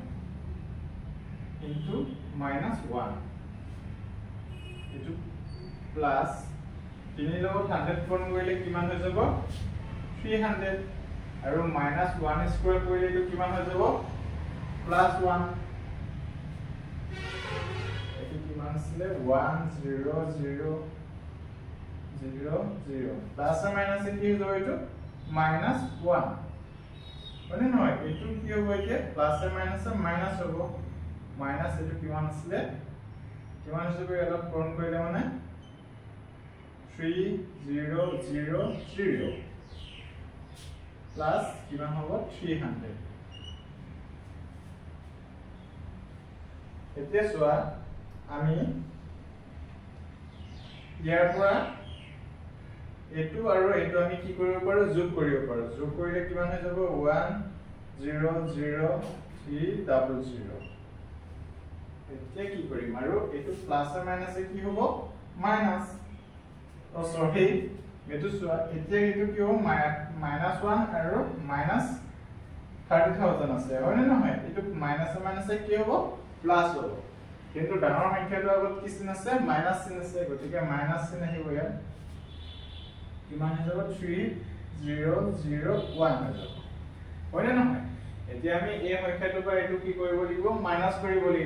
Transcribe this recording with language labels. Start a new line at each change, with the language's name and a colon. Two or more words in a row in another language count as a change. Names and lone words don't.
Assamese: into -1 এটো প্লাস 3 লগত 100 পূৰণ কৰিলে কিমান হৈ যাব, 300, আৰু -1 স্কয়াৰ কৰিলে এটো কিমান হৈ যাব, +1। কিমান আছে, 1 0 0 0 0 প্লাস আর মাইনাস কি হৈ যাব, এটো -1, মানে নহয়? এটো কি হ'ব, এতিয়া প্লাস আর মাইনাস হ'ব, মাইনাস এটো কিমান আছে, কিমান হিচাপে অলপ পূৰণ কৰিলে মানে 3 0 0 0 প্লাস কিমান হ'ব, 300। এতিয়া চোৱা আমি ইয়াৰ পৰা এটো আৰু এটো আমি কি কৰিব পাৰো, যোগ কৰিব পাৰো। যোগ কৰিলে কিমান হৈ যাব, 1 0 0 3 0 0। এতিয়া কি কৰিম, আৰু এটো প্লাস আর মাইনাসে কি হ'ব, মাইনাস, ও সৰি এটো চোৱা, এতিয়া এটো কি হ'ব, -1 আৰু -30,000 আছে, হয়নে নহয়? এটো মাইনাস আর মাইনাসে কি হ'ব, প্লাস হ'ব, কিন্তু ডাঙৰ সংখ্যাটোৰ আগত কি চিন আছে, মাইনাস চিন আছে, গতিকে মাইনাস চিন আহিব ইয়াত, কিমান হৈ যাব, 3 0 0 1 হৈ যাব, হয়নে নহয়? এতিয়া আমি এই সংখ্যাটোৰ পৰা এটো কি কৰিব লাগিব, মাইনাস কৰিব লাগিব।